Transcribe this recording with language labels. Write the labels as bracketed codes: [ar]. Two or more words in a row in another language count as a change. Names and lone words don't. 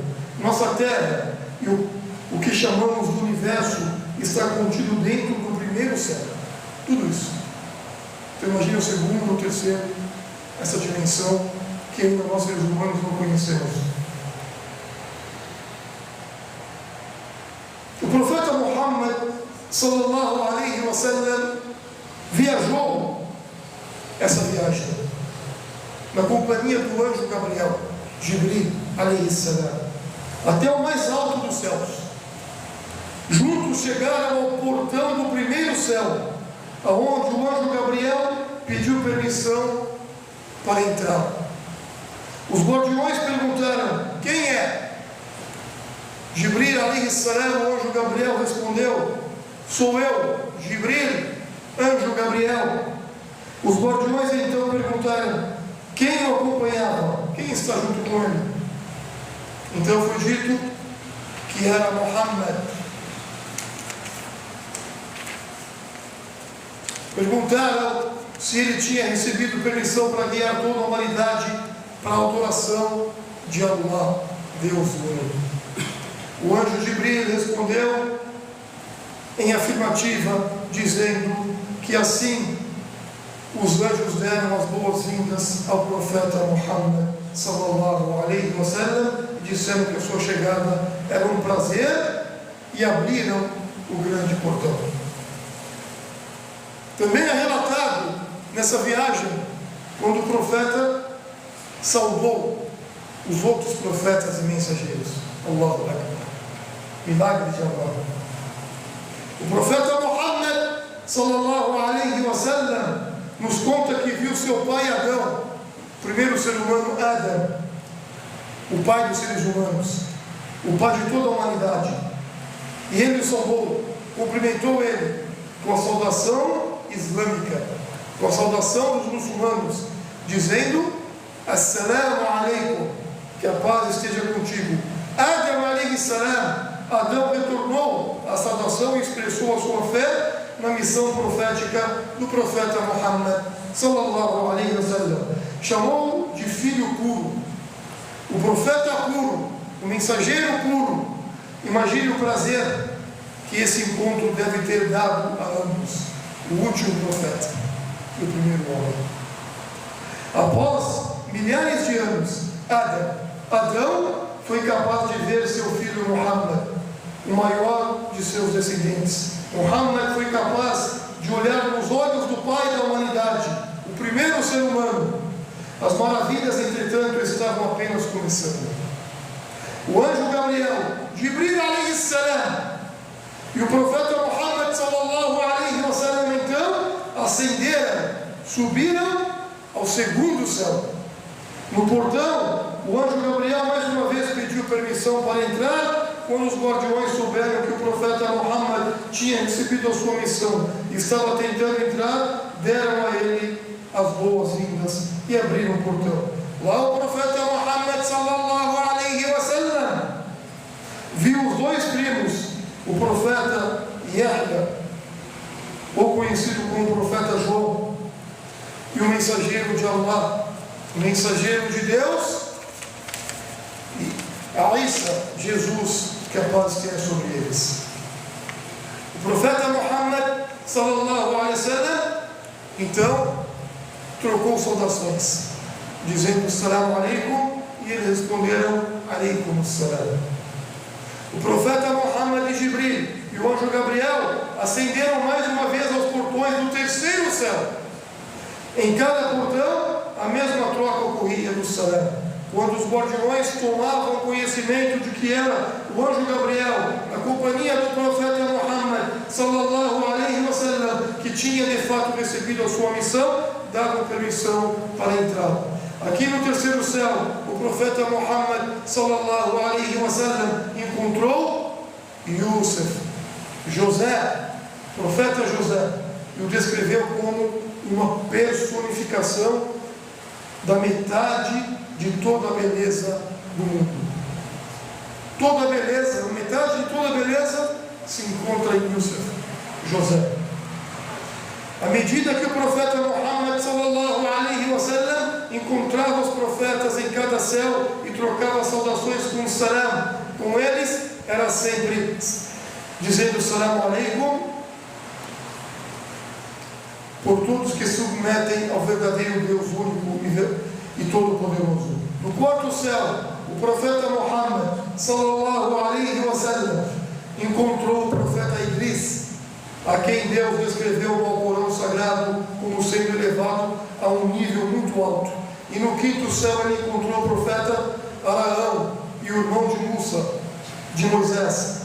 [pt] Nossa Terra e o que chamamos de universo está contido dentro do primeiro céu. Tudo isso. Então imagine o segundo ou o terceiro, essa dimensão que ainda nós seres humanos não conhecemos. O profeta Muhammad [ar] صلى الله عليه وسلم [pt] viajou essa viagem na companhia do anjo Gabriel, [ar] جبريل عليه السلام, [pt] até o mais alto dos céus. Juntos chegaram ao portão do primeiro céu, aonde o anjo Gabriel pediu permissão para entrar. Os guardiões perguntaram: quem é? [ar] جبريل عليه السلام, [pt] o anjo Gabriel, respondeu: sou eu, Jibril, anjo Gabriel. Os guardiões então perguntaram: quem o acompanhava? Quem está junto com ele? Então foi dito que era Muhammad. Perguntaram se ele tinha recebido permissão para guiar toda a humanidade para a adoração de Allah, Deus único. O anjo Jibril respondeu em afirmativa, dizendo que assim os anjos deram as boas-vindas ao profeta Muhammad [ar] صلى الله عليه وسلم [pt] e disseram que a sua chegada era um prazer e abriram o grande portão. Também é relatado nessa viagem quando o profeta saudou os outros profetas e mensageiros. [ar] الله أكبر. [pt] Milagre de Allah. O profeta Muhammad [ar] صلى الله عليه وسلم [pt] nos conta que viu seu pai Adão, o primeiro ser humano Adam, o pai dos seres humanos, o pai de toda a humanidade. E ele o saudou, cumprimentou ele com a saudação islâmica, com a saudação dos muçulmanos, dizendo: [ar] السلام عليكم, [pt] que a paz esteja contigo. [ar] آدم عليه السلام, [pt] Adão retornou a saudação e expressou a sua fé na missão profética do profeta Muhammad [ar] صلى الله عليه وسلم. [pt] Chamou de filho puro, o profeta puro, o mensageiro puro. Imagine o prazer que esse encontro deve ter dado a ambos, o último profeta e o primeiro homem. Após milhares de anos, Adão foi capaz de ver seu filho Muhammad, o maior de seus descendentes. Muhammad foi capaz de olhar nos olhos do pai da humanidade, o primeiro ser humano. As maravilhas, entretanto, estavam apenas começando. O anjo Gabriel, [ar] جبريل عليه السلام, [pt] e o profeta Muhammad [ar] صلى الله عليه وسلم [pt] subiram ao segundo céu. No portão, o anjo Gabriel mais uma vez pediu permissão para entrar. Quando os guardiões souberam que o profeta Muhammad tinha recebido a sua missão e estava tentando entrar, deram a ele as boas-vindas e abriram o portão. Lá o profeta Muhammad [ar] صلى الله عليه وسلم [pt] viu os dois primos, o profeta Yahya, ou conhecido como profeta João, e o mensageiro de Allah, o mensageiro de Deus, e a Isa, Jesus, que a paz tenha sobre eles. O profeta Muhammad [ar] صلى الله عليه وسلم [pt] então trocou saudações, dizendo [ar] السلام عليكم, [pt] e eles responderam [ar] عليكم السلام. [pt] O profeta Muhammad e Jibril e o anjo Gabriel ascenderam mais uma vez aos portões do terceiro céu. Em cada portão, a mesma troca ocorria do salam. Quando os guardiões tomavam conhecimento de que era o anjo Gabriel, a companhia do profeta Muhammad [ar] صلى الله عليه وسلم, [pt] que tinha de fato recebido a sua missão, davam permissão para entrar. Aqui no terceiro céu, o profeta Muhammad [ar] صلى الله عليه وسلم [pt] encontrou Yusuf, José, profeta José, e o descreveu como uma personificação da metade de toda a beleza do mundo. Toda a beleza, a metade de toda a beleza se encontra em Yusuf, José. À medida que o profeta Muhammad [ar] صلى الله عليه وسلم [pt] encontrava os profetas em cada céu e trocava saudações com o salam com eles, era sempre dizendo [ar] السلام عليكم [pt] por todos que se submetem ao verdadeiro Deus único e todo-poderoso. No quarto céu, o profeta Muhammad [ar] صلى الله عليه وسلم [pt] encontrou o profeta Idris, a quem Deus descreveu no Alcorão Sagrado como sendo elevado a um nível muito alto. E no quinto céu ele encontrou o profeta Araão e o irmão de Musa, de Moisés.